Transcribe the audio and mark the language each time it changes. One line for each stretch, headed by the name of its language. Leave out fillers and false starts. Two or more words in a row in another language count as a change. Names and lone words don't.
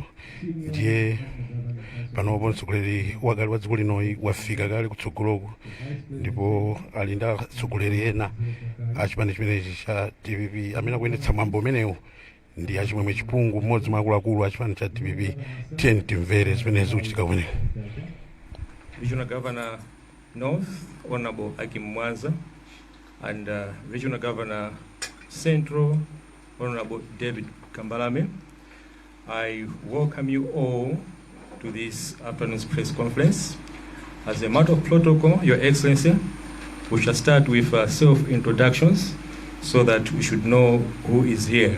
Nyanja: Ndiye panopo mtsogoleri wakale wa dziko lino wafika kale kutsogoloko, ndipo ali ndi atsogoleri ena a chipani chimenechi cha DPP amene akuyendetsa mwambo umenewu. Ndi achimwemwe chipungu mmodzi mwa akuluakulu a chipani cha DPP. Tiyeni timvere zimene zikuchitika kumeneko.
English: Regional Governor North, Honorable Hakim Mwanza, and Regional Governor Central, Honorable David Kambalame. I welcome you all to this afternoon's press conference. As a matter of protocol, Your Excellency, we shall start with self-introductions so that we should know who is here.